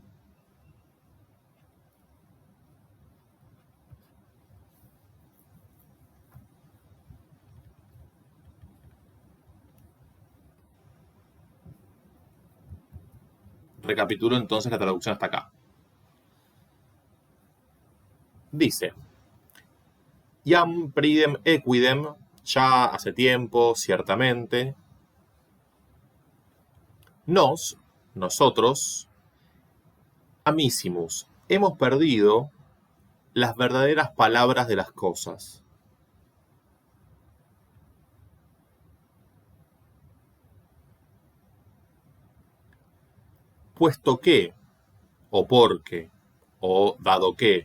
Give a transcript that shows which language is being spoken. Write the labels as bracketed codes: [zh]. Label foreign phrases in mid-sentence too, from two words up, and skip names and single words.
[es] Recapitulo entonces la traducción hasta acá. Dice: [la] Iam pridem equidem, [es] ya hace tiempo, ciertamente. Nosotros, amissimus, hemos perdido las verdaderas palabras de las cosas. Puesto que, o porque, o dado que.